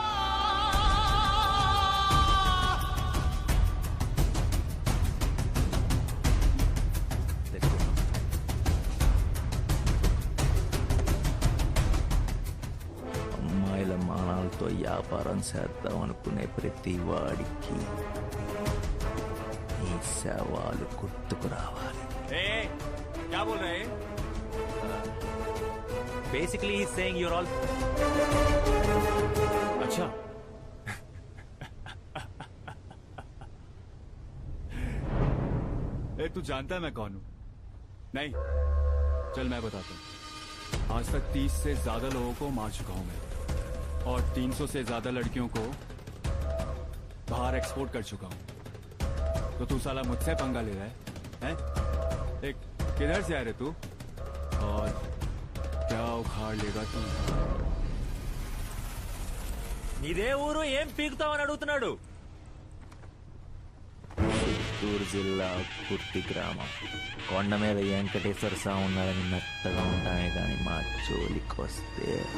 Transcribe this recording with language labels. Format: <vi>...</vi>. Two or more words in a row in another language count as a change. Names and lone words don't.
<te>అమ్మాయిల మానాలతో వ్యాపారం చేద్దాం అనుకునే ప్రతి వాడికి ఈ శవాలు గుర్తుకు రావాలి.</te> <hi>क्या बोल रहे हैं?</hi> <en>Basically, he's saying you're all.</en> <hi>अच्छा. तू जानता है मैं कौन हूं? नहीं, चल मैं बताता हूं. आज तक 30 से ज्यादा लोगों को मार चुका हूं मैं, और 300 से ज्यादा लड़कियों को बाहर एक्सपोर्ट कर चुका हूं. तो तू साला मुझसे पंगा ले रहा है? हैं? एक किधर से आ रहे तू और क्या उखाड़ लेगा तू?</hi> <te>ఇదే ఊరు, ఏం పీకుతావని అడుగుతున్నాడు. చిత్తూరు జిల్లా కుర్తి గ్రామం. కొండ మీద వెంకటేశ్వర స్వామి ఉన్నాడని మెత్తగా ఉంటామే కానీ మా జోలికి వస్తే</te>